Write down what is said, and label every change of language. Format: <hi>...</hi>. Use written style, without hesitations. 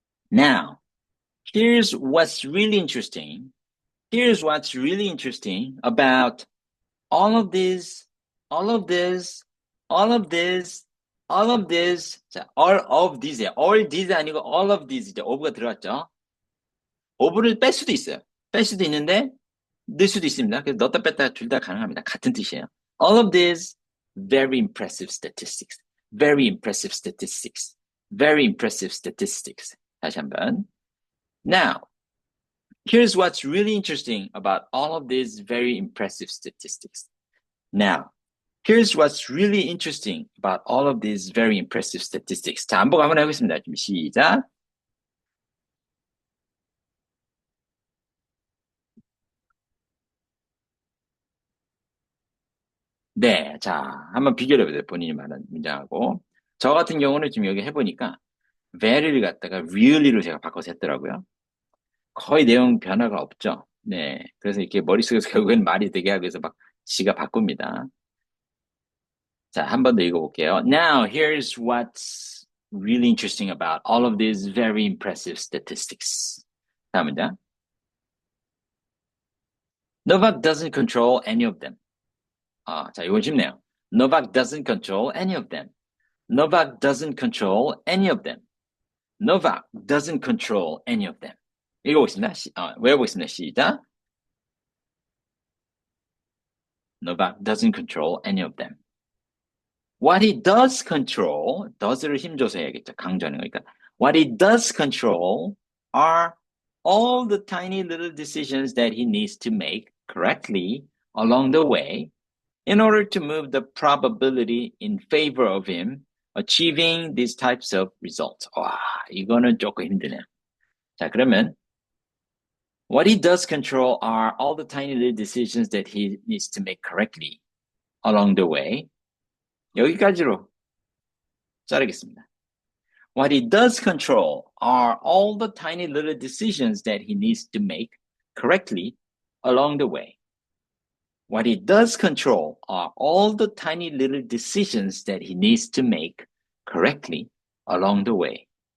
<en>Now, here's what's really interesting. Here's what's really interesting about all of this. 자, all of these, all of these 아니고 all of these,</en> <ko>이제 of가 들어갔죠. of를 뺄 수도 있어요. 뺄 수도 있는데, 넣을 수도 있습니다. 그래서 넣었다 뺐다 둘 다 가능합니다. 같은 뜻이에요.</ko> <en>All of these very impressive statistics. Very impressive statistics. Very impressive statistics.</en> <ko>다시 한번.</ko> <en>Now, here's what's really interesting about all of these very impressive statistics. Now, here's what's really interesting about all of these very impressive statistics.</en> <ko>자, 한번 해보겠습니다. 좀 시작. 네, 자, 한번 비교해보세요. 본인이 말한 문장하고. 저 같은 경우는 지금 여기 해보니까 very를 갖다가 really로 제가 바꿔서 했더라고요. 거의 내용 변화가 없죠. 네, 그래서 이렇게 머릿속에서 결국엔 말이 되게 하기 위해서 막 지가 바꿉니다. 자, 한 번 더 읽어볼게요.</ko> <en>Now, here's what's really interesting about all of these very impressive statistics.</en> <ko>다음 문장.</ko> <en>Novak doesn't control any of them.</en> <ko>자, 이건 쉽네요.</ko> <en>Novak doesn't control any of them. Novak doesn't control any of them. Novak doesn't control any of them.</en> <ko>읽어보겠습니다. 외워보겠습니다. 시작.</ko> <en>Novak doesn't control any of them. What he does control,</en> <ko>does를 힘줘서 해야겠죠. 강조하는 거니까.</ko> <en>What he does control are all the tiny little decisions that he needs to make correctly along the way in order to move the probability in favor of him achieving these types of results.</en> <ko>와, 이거는 조금 힘드네요. 자, 그러면</ko> <en>what he does control are all the tiny little decisions that he needs to make correctly along the way.</en> <ko>여기까지로 자르겠습니다.</ko> <en>What he does control are all the tiny little decisions that he needs to make correctly along the way. What he does control are all the tiny little decisions that he needs to make correctly along the way.</en>